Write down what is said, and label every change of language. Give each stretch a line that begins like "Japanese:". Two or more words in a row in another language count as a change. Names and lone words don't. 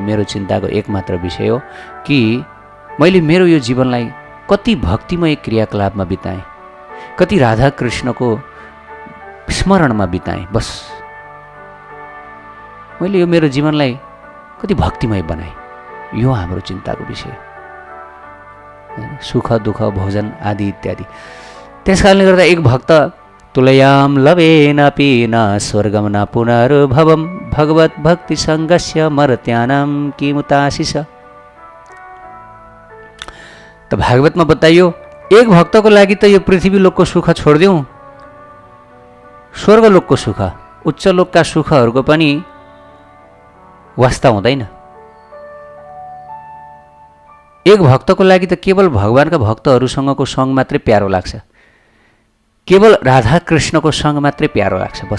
Nepali: मेरो चिन्ताको एकमात्र विषय हो कि मैले मेरो यो जीवनलाई कति भक्तिमय क्रियाकलापमा बिताएँ, कति राधा कृष्णको स्मरणमा बिताएँ। बस मैले यो मेरो जीवनलाई कति भक्तिमय बनाएँ, यो हाम्रो चिन्ताको विषय। सुख दुःख भोजन आदि इत्यादि। त्यस कारणले गर्दा एक भक्त
Sanskrit: तुलयाम लवेन पीन स्वर्गम न पुनर्भवम भगवत भक्ति सङ्गस्य मर्त्यानाम किमुताशिष।
Nepali: त भागवतमा बताइयो एक भक्तको लागि त यो पृथ्वी लोकको सुख छोडिदिउँ, स्वर्गलोकको सुख, उच्च लोकका सुखहरूको पनि वास्ता हुँदैन। एक भक्तको लागि त केवल भगवानका भक्तहरूसँगको सङ्ग मात्रै प्यारो लाग्छ, केवल राधा कृष्णको सङ्ग मात्रै प्यारो लाग्छ बस।